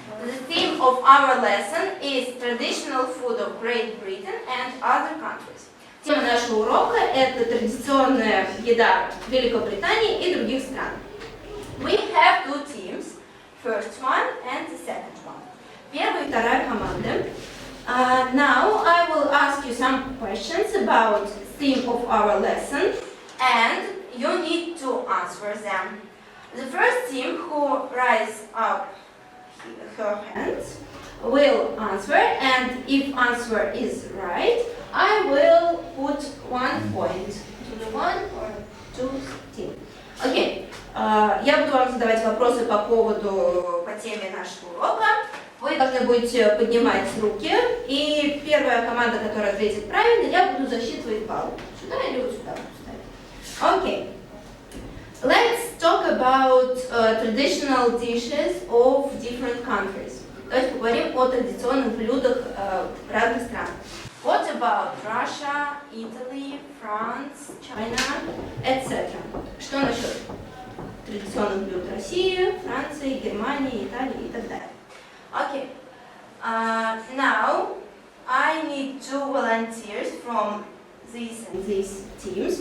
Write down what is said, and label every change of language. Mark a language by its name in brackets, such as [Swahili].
[English] The theme of our lesson is traditional food of Great Britain and other countries. [Russian] Тема нашего урока – это традиционная еда Великобритании и других стран. [English] We have two teams, first one and the second one. [Russian] Первая и вторая команды. [English] Now I will ask you some questions about the theme of our lesson, and you need to answer them. The first team who raises up her hands will answer, and if answer is right, I will put 1 point to the one or two team. Окей. [Russian] Я буду вам задавать вопросы по теме нашего урока. Вы должны будете поднимать руки, и первая команда, которая ответит правильно, я буду засчитывать баллы. Сюда или вот сюда буду ставить. [English] Окей. Let's talk about traditional dishes of different countries. [Russian] Давайте поговорим о традиционных блюдах разных стран. [English] What about Russia, Italy, France, China, etc. [Russian] Что насчет традиционных блюд России, Франции, Германии, Италии и так далее? [English] Okay. Now I need 2 volunteers from these teams.